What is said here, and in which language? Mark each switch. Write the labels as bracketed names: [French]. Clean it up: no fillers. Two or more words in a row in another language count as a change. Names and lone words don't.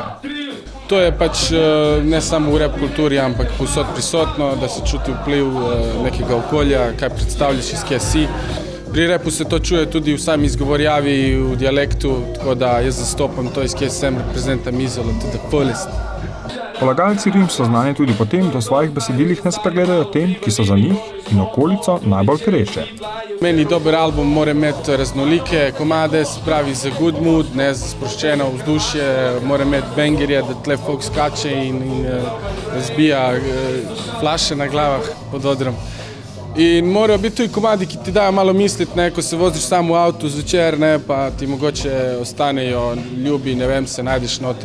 [Slovenian] To je pač ne samo v rap kulturi, ampak povsod prisotno, da se čuti vpliv nekega okolja, kaj predstavljaš, iz kje si. Pri rapu se to čuje tudi v sami izgovorjavi, v dialektu, tako da jaz zastopam to, iz kje sem, reprezentam Izolo, [English] to the fullest. [Slovenian] Polagalci rim so znani tudi po tem, da v svojih besedilih ne spregledajo tem, ki so za njih in okolico najbolj pereče. Meni dober album mora imeti raznolike komade, se pravi za [English] good mood, [Slovenian] ne za sproščeno vzdušje, mora imeti bangerje, da tle folk skače in razbija flaše na glavah pod odrom. In morajo biti tudi komadi, ki ti dajo malo misliti, ne, ko se voziš samo v avtu zvečer, ne, pa ti mogoče ostanejo ljubi, ne vem, se najdeš notri.